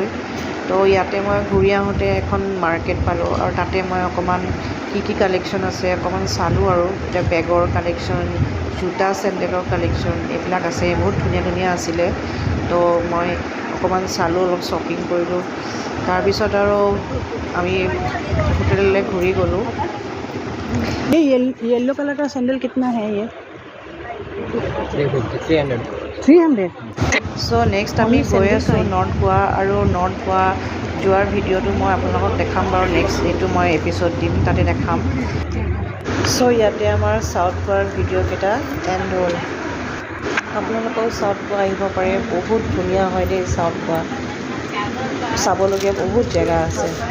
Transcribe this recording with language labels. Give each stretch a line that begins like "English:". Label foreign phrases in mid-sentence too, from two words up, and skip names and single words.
Assamese: তো ইয়াতে মই ঘূৰি আহোঁতে এখন মাৰ্কেট পালোঁ, আৰু তাতে মই অকণমান কি কালেকশ্যন আছে অকণমান চালোঁ আৰু। এতিয়া বেগৰ কালেকশ্যন, জোতা চেণ্ডেলৰ কালেকশ্যন এইবিলাক আছে, বহুত ধুনীয়া আছিলে। তো মই অকণমান চালোঁ, অলপ শ্বপিং কৰিলোঁ। তাৰপিছত আৰু আমি হোটেললৈ ঘূৰি গ'লোঁ।
Hindi: ये
English: yellow colour
Hindi: का सैंडल कितना है ये? 300।
Assamese: চ' নেক্সট আমি গৈ আছোঁ নৰ্থ গোৱা, আৰু নৰ্থ গোৱা যোৱাৰ ভিডিঅ'টো মই আপোনালোকক দেখাম বাৰু। নেক্সট এইটো মই এপিছ'ড দিম, তাতে দেখাম। চ' ইয়াতে আমাৰ চাউথ গোৱাৰ ভিডিঅ'কেইটা এণ্ড হ'ল। আপোনালোকেও চাউথ গোৱা আহিব পাৰে, বহুত ধুনীয়া হয় দেই চাউথ গোৱা, চাবলগীয়া বহুত জেগা আছে।